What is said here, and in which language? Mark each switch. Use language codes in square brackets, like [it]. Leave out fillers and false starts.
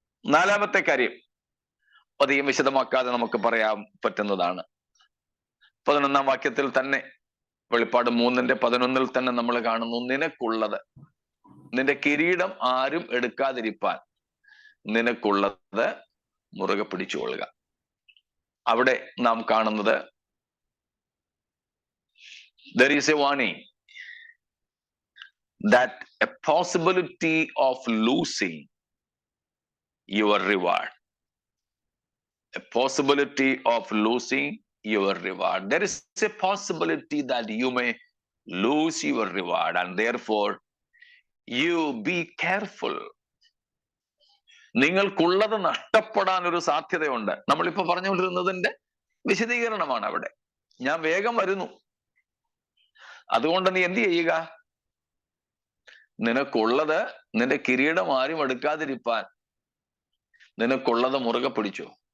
[ml] നാലാമത്തെ കാര്യം അധികം വിശദമാക്കാതെ നമുക്ക് പറയാൻ പറ്റുന്നതാണ്. 11-ാം വാക്യത്തിൽ തന്നെ, വെളിപ്പാട് 3:11 തന്നെ നമ്മൾ കാണുന്നു, നിനക്കുള്ളത്, നിന്റെ കിരീടം ആരും എടുക്കാതിരിപ്പാൻ നിനക്കുള്ളത് മുറുകെ പിടിച്ചുകൊള്ളുക. അവിടെ നാം കാണുന്നത്, [en] there is a warning that a possibility of losing your reward. A possibility of losing your reward. There is a possibility that you may lose your reward. And therefore, you be careful. [ml] നിങ്ങൾക്കുള്ളത് നഷ്ടപ്പെടാൻ ഒരു സാധ്യതയുണ്ട്. നമ്മളിപ്പോ പറഞ്ഞുകൊണ്ടിരുന്നതിന്റെ വിശദീകരണമാണ് അവിടെ. ഞാൻ വേഗം വരുന്നു. അതുകൊണ്ട് നീ എന്ത് ചെയ്യുക? നിനക്കുള്ളത്, നിന്റെ കിരീടം ആരും എടുക്കാതിരിപ്പാൻ നിനക്കുള്ളത് മുറുകെ പിടിച്ചു.